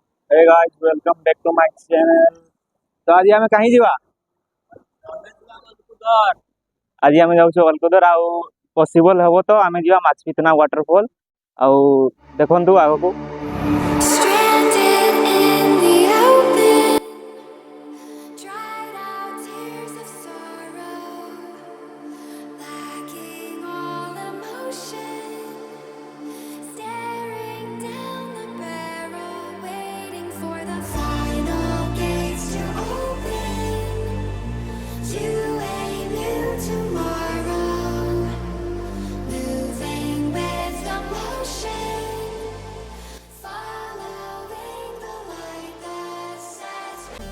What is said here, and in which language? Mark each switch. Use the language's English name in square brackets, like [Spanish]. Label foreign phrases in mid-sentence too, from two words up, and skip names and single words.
[English] Hey guys, welcome back to my channel. [Hindi] तो आज [Odia] ଆମେ କାହିଁ ଯିବା? ଆଜି ଆମେ ଯାଉଛୁ ଅଲକଦର ଆଉ ପସିବଲ ହବ ତ ଆମେ ଯିବା ମାଛପିତନା ୱାଟରଫଲ ଆଉ ଦେଖନ୍ତୁ ଆଗକୁ [English] Stranded in the open, dried out tears of sorrow, lacking all emotion, staring down the barrel, waiting for the final gates to open to a new tomorrow, moving with the motion. Following the light that sets